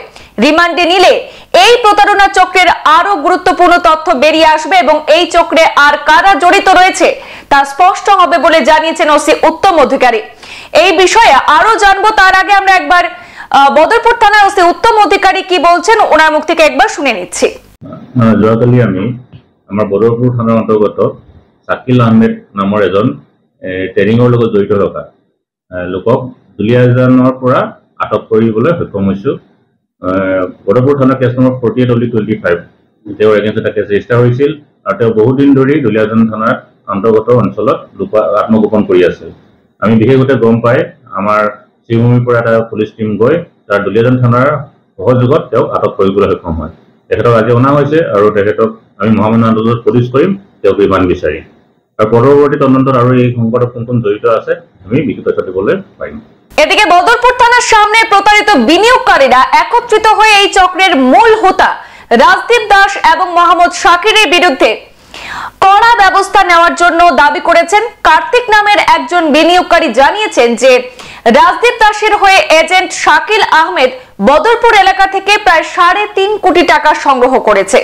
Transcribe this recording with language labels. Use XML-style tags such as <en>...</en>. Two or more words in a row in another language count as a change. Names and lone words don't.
<bn>রিমান্ডে নিলে এই প্রতারণা চক্রের আরো গুরুত্বপূর্ণ তথ্য বেরিয়ে আসবে এবং এই চক্রে আর কারা জড়িত রয়েছে তা স্পষ্ট হবে বলে জানিয়েছেন ওসি উত্তম অধিকারী। এই বিষয়ে আরো জানবো, তার আগে আমরা একবার বদরপুর থানার ওসি উত্তম অধিকারী কি বলছেন ওনার মুখ থেকে একবার শুনে নিচ্ছি।</bn> <as>যোৱাকালি আমি আমাৰ বদৰপুৰ থানাৰ অন্তৰ্গত শাকিল আহমেদ নামৰ এজন ট্ৰেডিঙৰ লগত জড়িত থকা লোকক দুলিয়াজানৰ পৰা আটক কৰিবলৈ সক্ষম হৈছোঁ। বদৰপুৰ থানাৰ কেছ নম্বৰ 48/25 তেওঁৰ এগেইনষ্ট এটা</as> <en>case register</en> <as>হৈছিল আৰু তেওঁ বহুদিন ধৰি দুলিয়াজান থানাৰ অন্তৰ্গত অঞ্চলত আত্মগোপন কৰি আছিল। আমি বিশেষভাৱে গম পাই আমাৰ শ্ৰীভূমিৰ পৰা এটা</as> <en>police team</en> <as>গৈ তাৰ দুলিয়াজান থানাৰ সহযোগত তেওঁক আটক কৰিবলৈ সক্ষম হয়। তেখেতক আজি অনা হৈছে আৰু তেখেতক আমি মহামান্য আদালতত পুলিচ কৰিম, তেওঁক ৰিমাণ্ড বিচাৰিম আৰু পৰৱৰ্তী তদন্তত আৰু এই সংকটত কোন কোন জড়িত আছে আমি বিশেষ তথ্য দিবলৈ পাৰিম।</as> <bn>এদিকে বদরপুর থানার সামনে প্রতারিত বিনিয়োগকারীরা একত্রিত হয়ে এই চক্রের মূল হোতা রাজদীপ দাস এবং মোহাম্মদ শাকিরের বিরুদ্ধে কড়া ব্যবস্থা নেওয়ার জন্য দাবি করেছেন। কার্তিক নামের একজন বিনিয়োগকারী জানিয়েছেন যে রাজদীপ দাসের হয়ে এজেন্ট শাকিল আহমেদ বদরপুর এলাকা থেকে প্রায় 3.5 কোটি টাকা সংগ্রহ করেছে।</bn>